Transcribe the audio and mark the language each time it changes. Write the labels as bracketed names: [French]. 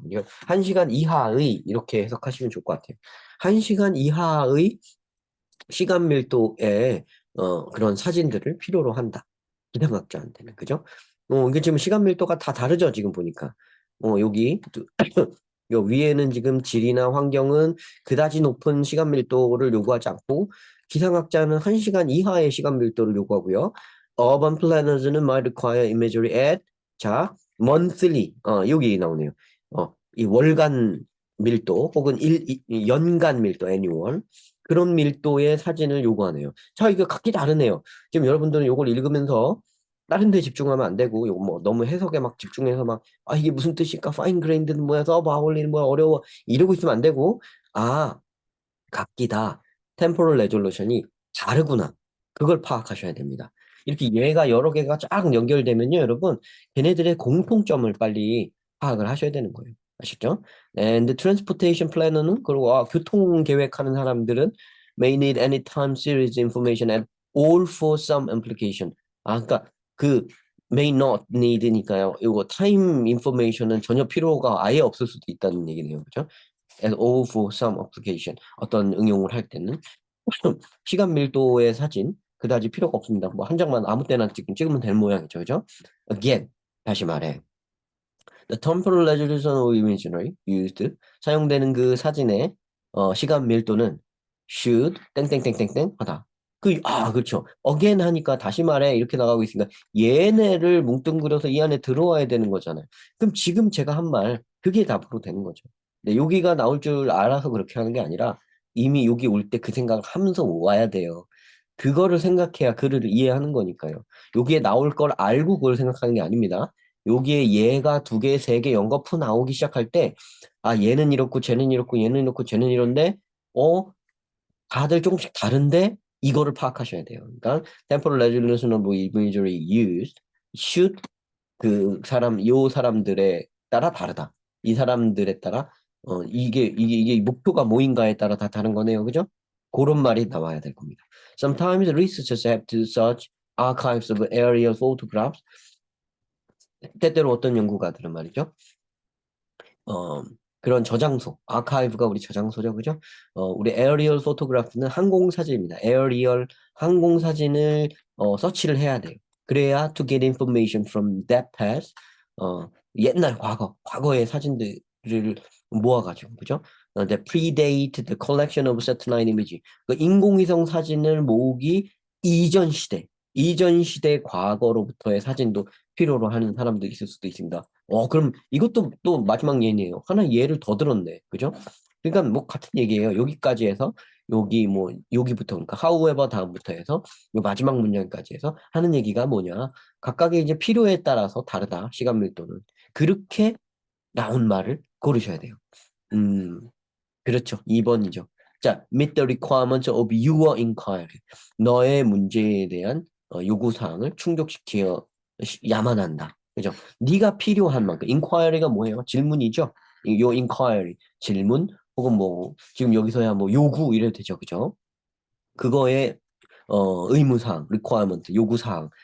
[Korean] 그러니까 한 시간 이하의 이렇게 해석하시면 좋을 것 같아요. 한 시간 이하의 시간 밀도의 그런 사진들을 필요로 한다. 기상학자한테는 그죠? 이게 지금 시간 밀도가 다 다르죠. 지금 보니까 여기 요 위에는 지금 질이나 환경은 그다지 높은 시간 밀도를 요구하지 않고 기상학자는 1시간 이하의 시간 밀도를 요구하고요. [English] Urban planners는 might require imagery at 자 monthly [Korean] 여기 나오네요. 이 월간 밀도 혹은 연간 밀도 annual 그런 밀도의 사진을 요구하네요. 자, 이거 각기 다르네요. 지금 여러분들은 이걸 읽으면서 다른 데 집중하면 안 되고, 이거 뭐 너무 해석에 막 집중해서 막, 아, 이게 무슨 뜻일까? 파인 그레인드는 뭐야? 서브 아울리는 뭐야? 어려워. 이러고 있으면 안 되고, 아, 각기 다 템포럴 레졸루션이 다르구나. 그걸 파악하셔야 됩니다. 이렇게 얘가 여러 개가 쫙 연결되면요, 여러분, 걔네들의 공통점을 빨리 파악을 하셔야 되는 거예요. 아시죠? [English] And transportation planner는 [Korean] 그리고 교통 계획하는 사람들은 [English] may need any time series information at all for some application. [Korean] 그러니까 그 [English] may not need [Korean] 니까요. 이거 [English] time information [Korean] 은 전혀 필요가 아예 없을 수도 있다는 얘기네요. 그죠? [English] at all for some application. [Korean] 어떤 응용을 할 때는 시간 밀도의 사진 그다지 필요가 없습니다. 뭐 한 장만 아무 때나 찍으면 될 모양이죠. 그죠? Again, 다시 말해. [English] The temporal resolution of imagery used [Korean] 사용되는 그 사진의 시간 밀도는 should 땡땡땡땡땡 하다. 그렇죠. again 하니까 다시 말해 이렇게 나가고 있으니까 얘네를 뭉뚱그려서 이 안에 들어와야 되는 거잖아요. 그럼 지금 제가 한 말 그게 답으로 되는 거죠. 근데 여기가 나올 줄 알아서 그렇게 하는 게 아니라 이미 여기 올 때 그 생각을 하면서 와야 돼요. 그거를 생각해야 글을 이해하는 거니까요. 여기에 나올 걸 알고 그걸 생각하는 게 아닙니다. 여기에 얘가 두 개, 세 개 연거푸 나오기 시작할 때, 아, 얘는 이렇고, 쟤는 이렇고, 얘는 이렇고, 쟤는 이런데, 어, 다들 조금씩 다른데, 이거를 파악하셔야 돼요. [English] 그러니까, temporal resolution of imagery used should [Korean] 요 사람들에 따라 다르다. 이 사람들에 따라, 이게 목표가 뭐인가에 따라 다 다른 거네요. 그죠? 그런 말이 나와야 될 겁니다. [English] Sometimes researchers have to search archives of aerial photographs. [Korean] 때때로 어떤 연구가들은 말이죠. 어, 그런 저장소, 아카이브가 우리 저장소죠, 그죠? 우리 에어리얼 포토그래프는 항공사진입니다. 에어리얼 항공사진을 서치를 해야 돼요. 그래야 [English] to get information from that past, [Korean] 옛날 과거의 사진들을 모아가지고, 그죠? [English] that predate the collection of satellite image. [Korean] 그 인공위성 사진을 모으기 이전 시대 과거로부터의 사진도 필요로 하는 사람도 있을 수도 있습니다. 그럼 이것도 또 마지막 예네요. 하나 예를 더 들었네. 그죠? 그러니까 뭐 같은 얘기예요. 여기까지 해서 여기부터 그러니까 however 다음부터 해서 요 마지막 문장까지 해서 하는 얘기가 뭐냐? 각각의 이제 필요에 따라서 다르다. 시간 밀도는. 그렇게 나온 말을 고르셔야 돼요. 그렇죠. 2번이죠. 자, [English] meet the requirements of your inquiry. [Korean] 너의 문제에 대한 요구사항을 충족시켜야만 한다. 그죠? 네가 필요한 만큼. inquiry가 뭐예요? 질문이죠? 요 inquiry, 질문, 혹은 뭐, 지금 여기서야 뭐 요구 이래도 되죠. 그죠? 그거에 의무사항, requirement, 요구사항.